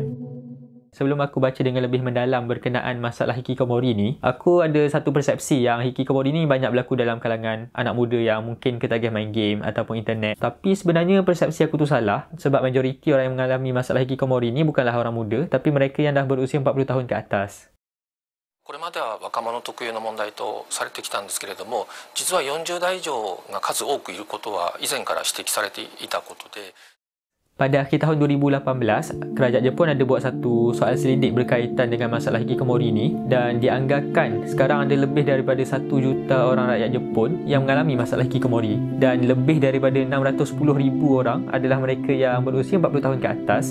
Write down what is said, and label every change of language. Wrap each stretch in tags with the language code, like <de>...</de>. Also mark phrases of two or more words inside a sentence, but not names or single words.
<ms>Sebelum aku baca dengan lebih mendalam berkenaan masalah hikikomori ni, aku ada satu persepsi yang hikikomori ni banyak berlaku dalam kalangan anak muda yang mungkin ketagih main game ataupun internet. Tapi sebenarnya persepsi aku tu salah, sebab majoriti orang yang mengalami masalah hikikomori ni bukanlah orang muda, tapi mereka yang dah berusia 40 tahun ke atas.</ms> <ja>これまでは若者特有の問題とされてきたんですけれども、実は40代以上が数多くいることは以前から指摘されていたことで、</ja> <ms>Pada akhir tahun 2018, kerajaan Jepun ada buat satu soal selidik berkaitan dengan masalah hikikomori ni, dan dianggarkan sekarang ada lebih daripada 1 juta orang rakyat Jepun yang mengalami masalah hikikomori, dan lebih daripada 610,000 orang adalah mereka yang berusia 40 tahun ke atas.</ms>